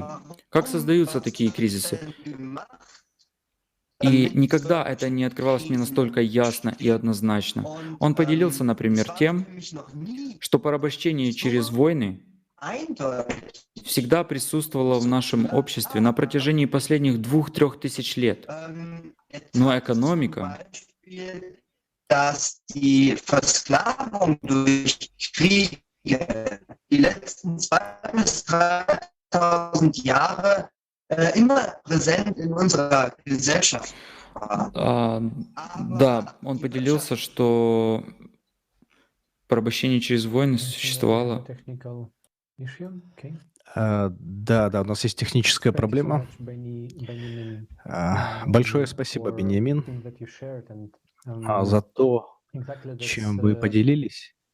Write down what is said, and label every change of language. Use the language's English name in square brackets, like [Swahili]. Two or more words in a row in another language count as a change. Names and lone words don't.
[Russian] Как создаются такие кризисы? И никогда это не открывалось мне настолько ясно и однозначно. Он поделился, например, тем, что порабощение через войны всегда присутствовало в нашем обществе на протяжении последних 2-3 тысяч лет. Но экономика [German] die letzten 2.000 bis 3.000 Jahre immer präsent in unserer Gesellschaft war. [Russian] Да, он поделился, что порабощение через войны существовало. Да, у нас есть техническая проблема. Большое спасибо, Беньямин, за то, чем вы поделились.